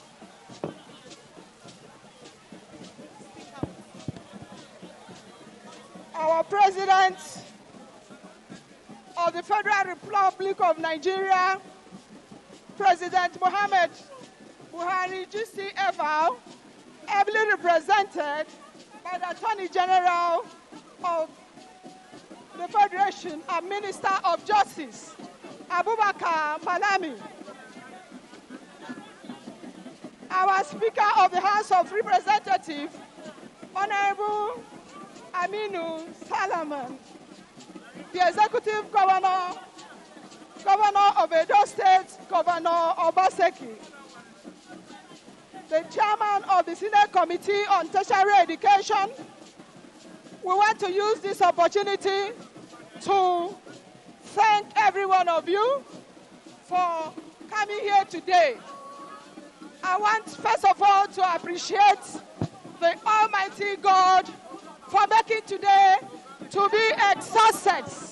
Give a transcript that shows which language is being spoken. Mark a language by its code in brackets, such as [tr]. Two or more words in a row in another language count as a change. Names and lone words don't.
[en] Our President of the Federal Republic of Nigeria, President Muhammad Buhari, GCFR, ably represented by the Attorney General of the Federation and Minister of Justice, Abubakar Malami. Our Speaker of the House of Representatives, Honorable Aminu Salaman, the Executive Governor of Edo State, Governor Obaseki, the Chairman of the Senate Committee on Tertiary Education. We want to use this opportunity to thank every one of you for coming here today. I want, first of all, to appreciate the Almighty God for making today to be a success.